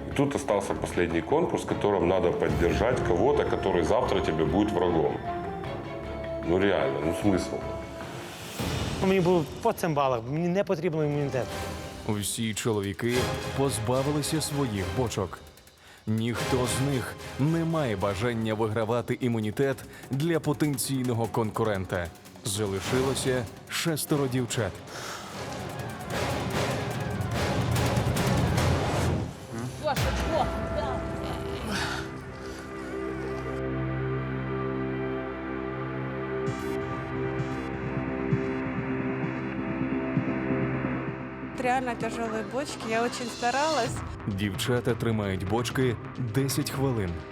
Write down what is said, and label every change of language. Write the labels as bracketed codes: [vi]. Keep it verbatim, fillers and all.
[ru] И тут остался последний конкурс, в котором надо поддержать кого-то, который завтра тебе будет врагом. Ну реально, ну смысл. [uk] Мені було по цим балах, мені не потрібен імунітет. Усі чоловіки позбавилися своїх бочок. Ніхто з них не має бажання вигравати імунітет для потенційного конкурента. Залишилося шестеро дівчат. [ru] Реально тяжелые бочки, я очень старалась. [uk] Дівчата тримають бочки десять хвилин.